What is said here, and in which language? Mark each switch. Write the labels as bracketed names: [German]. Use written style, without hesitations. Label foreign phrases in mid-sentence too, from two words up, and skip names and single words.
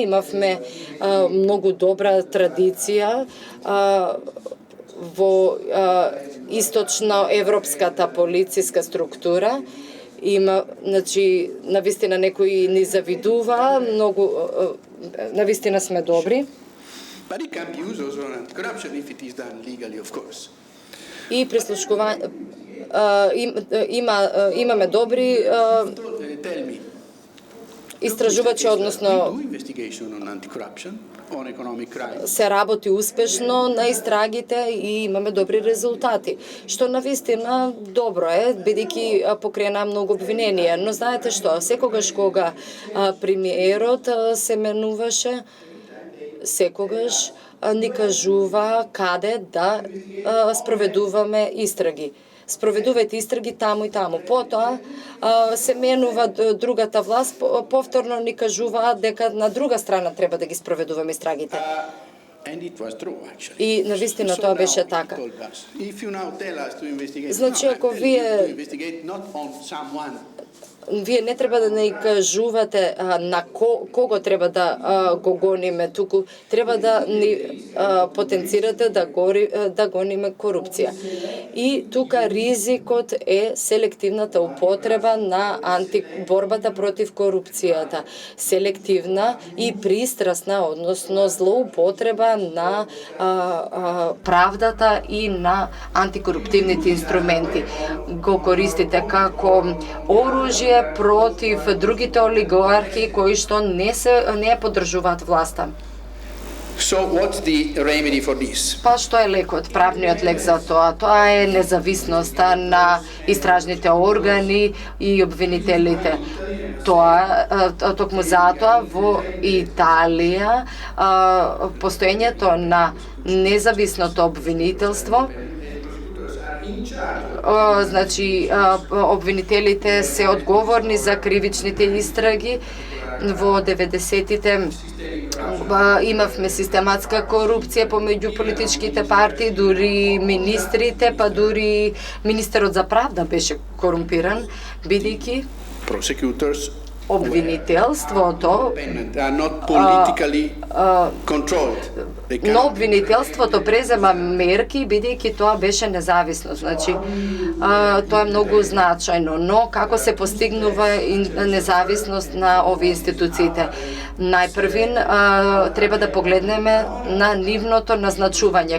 [Macedonian] Имавме многу добра традиција во источно-европската полициска структура. Има, значи, навистина некои ни завидува, многу, навистина сме добри. [English] But it can be used also on corruption if it is done legally, of course. [Macedonian] И прислушкување имаме добри [English] Tell me. [Macedonian] истражувачи, односно [English] We do investigation on anti-corruption, on economic crime. [Macedonian] се работи успешно на истрагите и имаме добри резултати. Што навистина добро е, бидејќи покрена многу обвиненија. Но знаете што, секогаш кога премиерот се менуваше, секогаш ни кажува каде да спроведуваме истраги. Спроведувајте истраги таму и таму. Потоа се менува другата власт, повторно ни кажуваат дека на друга страна треба да ги спроведуваме истрагите. [English] And it was true, actually. [Macedonian] И навистина тоа беше така. [English] If you now tell us to investigate, [Macedonian] Значи, ако вие [English] not on someone. [Macedonian] Вие не треба да ни кажувате на кого треба да го гониме, туку треба да ни потенцирате да гониме корупција. И тука ризикот е селективната употреба на борбата против корупцијата. Селективна и пристрасна, односно злоупотреба на правдата и на антикоруптивните инструменти. Го користите како оружје против другите олигархи кои што не ја поддржуваат власта. [English] So what's the remedy for this? [Macedonian] Па што е лекот, правниот лек за тоа? Тоа е независноста на истражните органи и обвинителите. Тоа, токму затоа во Италија постоењето на независното обвинителство, значи обвинителите се одговорни за кривичните истраги. Во 90-тите имавме систематска корупција помеѓу политичките партии, дури министрите, па дури министерот за правда беше корумпиран, бидејќи обвинителството [English] are not politically controlled. They [Macedonian] Но [English] can't. [Macedonian] обвинителството презема мерки бидејќи тоа беше независно. Значи, тоа е многу значајно, но како се постигнува независност на овие институциите? Најпрвин треба да погледнеме на нивното назначување.